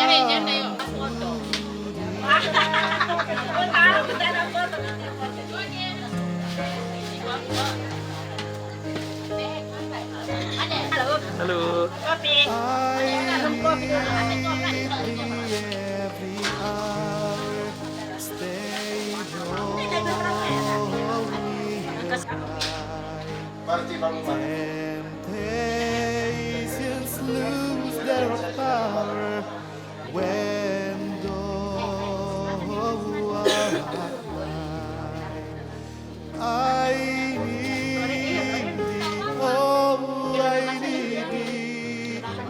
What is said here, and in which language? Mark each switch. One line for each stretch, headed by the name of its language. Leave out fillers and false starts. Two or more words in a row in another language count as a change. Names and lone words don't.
Indonesian: Bercanda yuk, pas foto. Halo. Kopi. Kopi dulu.
English: every hour, stay Temptations lose their power when I need thee, oh, I need thee.